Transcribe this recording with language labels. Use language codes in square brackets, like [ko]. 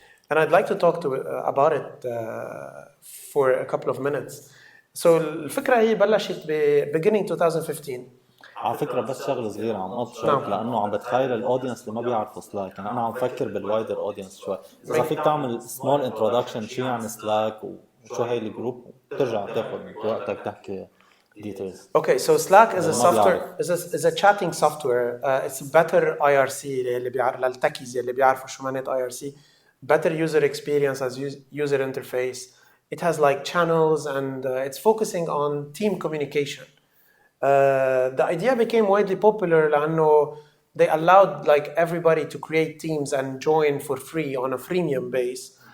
[en] And I'd like to talk about it for a couple of minutes. [ar] So الفكرة هي بلشت [en] beginning 2015. [ar] على فكرة بس شغلة صغيرة عم أطشق لأنه عم بتخيل الأودينس اللي ما بيعرفوا سلاك. يعني أنا عم فكر بالوايدر أودينس شوي. إذا فيك تعمل [en] small introduction [ar] شيء عن سلاك شو هي الجروب بترجع تاخذ وقتك تحكي details. [en] Okay, so Slack is a [ar] ما [en] software [ar] بيعرف. [en] is a chatting software. It's a better IRC [ar] اللي بيعرف للتكيز اللي بيعرفوا شو معنات [en] IRC. Better user experience as user interface. It has like channels and it's focusing on team communication. The idea became widely popular [ar] لأنه [en] they allowed like everybody to create teams and join for free on a freemium base.